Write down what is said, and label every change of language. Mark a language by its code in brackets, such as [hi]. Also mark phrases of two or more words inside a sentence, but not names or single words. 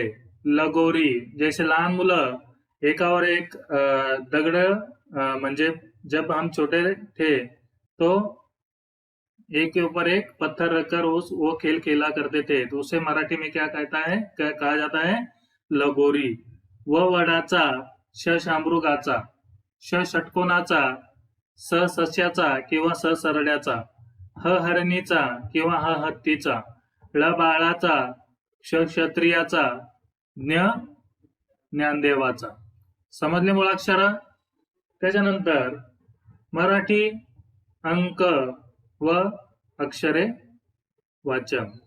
[hi] लगोरी, जैसे [mr] लहान मुलं एकावर एक दगड, म्हणजे [hi] जब हम छोटे थे तो एक के ऊपर एक पत्थर रखकर वो खेल खेला करते थे, तो उसे मराठी में क्या कहा जाता है, लगोरी. [mr] व वडाचा, श शामृगाचा, ष षटकोनाचा, स सस्याचा किंवा स सरड्याचा, ह हरणीचा किंवा ह हत्तीचा, ळ बाळाचा, क्ष क्षत्रियाचा, ज्ञ ज्ञानदेवाचा. समजले मुळाक्षर. त्याच्यानंतर मराठी अंक व अक्षरे वाचन.